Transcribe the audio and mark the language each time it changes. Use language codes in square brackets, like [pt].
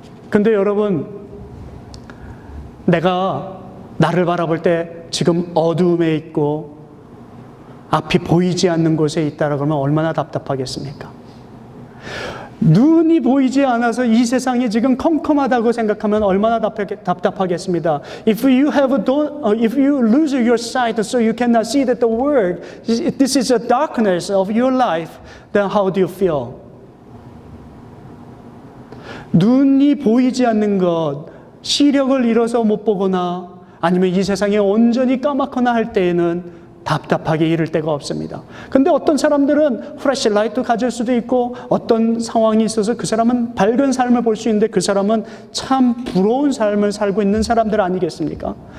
[ko] 근데 여러분, 내가 나를 바라볼 때 지금 어두움에 있고 앞이 보이지 않는 곳에 있다라고 하면 얼마나 답답하겠습니까? 눈이 보이지 않아서 이 세상이 지금 컴컴하다고 생각하면 얼마나 답답하겠습니다. [en] If you lose your sight so you cannot see that the world, this is the darkness of your life, then how do you feel? [ko] 눈이 보이지 않는 것, 시력을 잃어서 못 보거나 아니면 이 세상이 온전히 까맣거나 할 때에는 답답하게 이를 데가 없습니다. 근데 어떤 사람들은 플래시라이트 가질 수도 있고 어떤 상황이 있어서 그 사람은 밝은 삶을 볼 수 있는데 그 사람은 참 부러운 삶을 살고 있는 사람들 아니겠습니까?